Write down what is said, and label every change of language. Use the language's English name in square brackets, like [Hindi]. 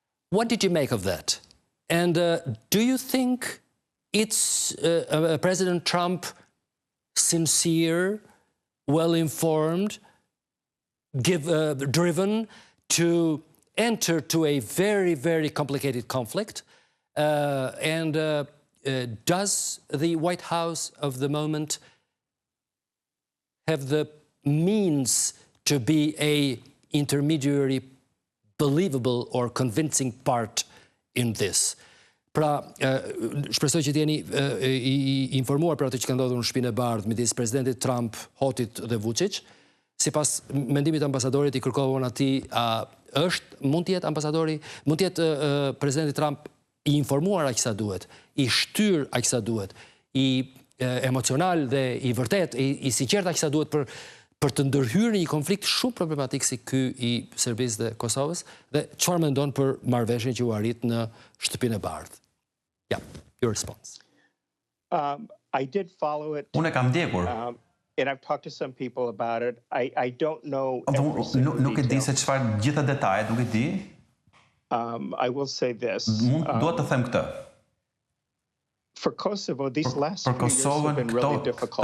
[English] What did you make of that? And do you think it's President Trump sincere, well-informed, driven to enter to a very, very complicated conflict and does the White House of the moment have the means to be a intermediary, believable or convincing part in this? [Albanian] Pra, shpresoj që t'jeni i informuar për atë që ka ndodhur në Shtëpinë e Bardhë midis presidentit Trump, Hotit dhe Vučić. Sipas mendimit të ambasadorit, i kërkovën atij, mund të jetë ambasadori, mund të jetë presidenti Trump i informuar aq sa duhet, i shtyr aq sa duhet, i emocional dhe i vërtet, i sinqert aq sa duhet për të ndërhyrë një konflikt shumë problematik si ky i Serbisë dhe Kosovës, dhe çfarë mendon për marrëveshjen që u arrit në Shtëpinë e Bardhë? [English] Yeah, your response. I did follow it. [Albanian] Unë e kam ndjekur. [English] And I've talked to some people about it. I don't know every single [Albanian] Nuk e di se çfarë gjitha detajet, nuk e di. [English] I will say this. [Albanian] Duhet të them këtë. [English] For Kosovo, these last few years have been really difficult.